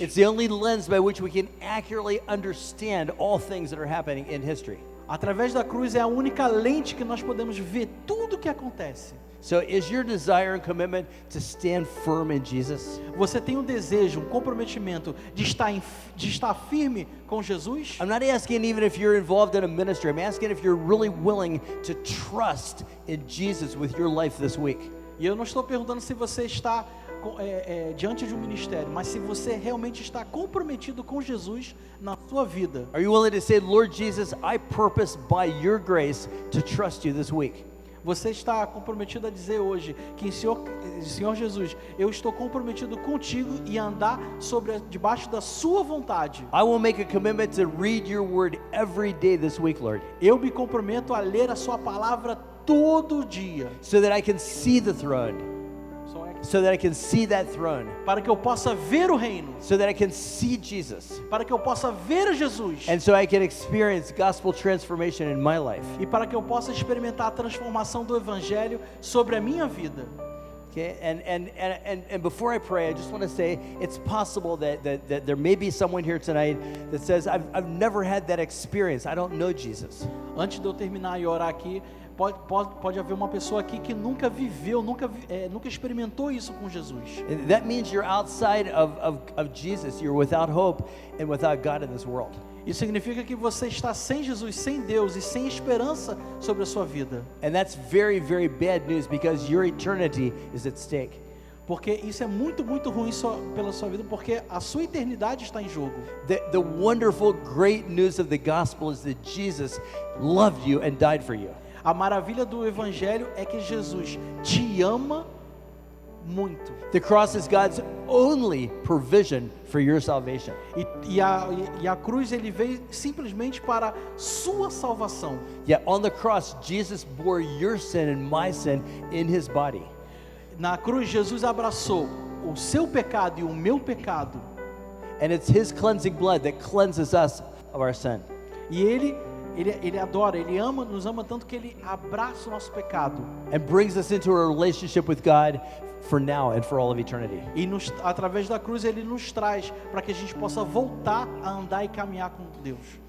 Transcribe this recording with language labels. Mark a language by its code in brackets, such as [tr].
[en] It's the only lens by which we can accurately understand all things that are happening in history. [pt] Através da cruz é a única lente que nós podemos ver tudo o que acontece. [en] So is your desire and commitment to stand firm in Jesus? [pt] Você tem um desejo, um comprometimento de estar firme com Jesus? [en] I'm not asking even if you're involved in a ministry. I'm asking if you're really willing to trust in Jesus with your life this week. [pt] E eu não estou perguntando se você está diante de um ministério, mas se você realmente está comprometido com Jesus na sua vida. [en] Are you willing to say, Lord Jesus, I purpose by your grace to trust you this week? [pt] Você está comprometido a dizer hoje que Senhor Jesus, eu estou comprometido contigo e andar debaixo da sua vontade. [en] I will make a commitment to read your word every day this week, Lord. [pt] Eu me comprometo a ler a sua palavra todo dia. [en] So that I can see the throne. So that I can see that throne. [pt] Para que eu possa ver o reino. [en] So that I can see Jesus. [pt] Para que eu possa ver Jesus. [en] And so I can experience gospel transformation in my life. [pt] E para que eu possa experimentar a transformação do evangelho sobre a minha vida. [en] Okay, and before I pray, I just want to say it's possible that there may be someone here tonight that says, I've never had that experience. I don't know Jesus. [pt] Antes de eu terminar e orar aqui, pode haver uma pessoa aqui que nunca viveu, nunca experimentou isso com Jesus. [en] And that means you're outside of Jesus. You're without hope and without God in this world. [pt] Isso significa que você está sem Jesus, sem Deus e sem esperança sobre a sua vida. [en] And that's very, very bad news because your eternity is at stake. [pt] Porque isso é muito, muito ruim pela sua vida, porque a sua eternidade está em jogo. [en] The wonderful, great news of the gospel is that Jesus loved you and died for you. [pt] A maravilha do Evangelho é que Jesus te ama muito. [en] The cross is God's only provision for your salvation. [pt] E a cruz ele veio simplesmente para sua salvação. [en] Yet on the cross, Jesus bore your sin and my sin in his body. [pt] Na cruz, Jesus abraçou o seu pecado e o meu pecado. [en] And it's his cleansing blood that cleanses us of our sin. [pt] E ele adora, ele ama, nos ama tanto que ele abraça o nosso pecado. [en] And brings us into a relationship with God for now and for all of eternity. [pt] E através da cruz ele nos traz para que a gente possa voltar a andar e caminhar com Deus.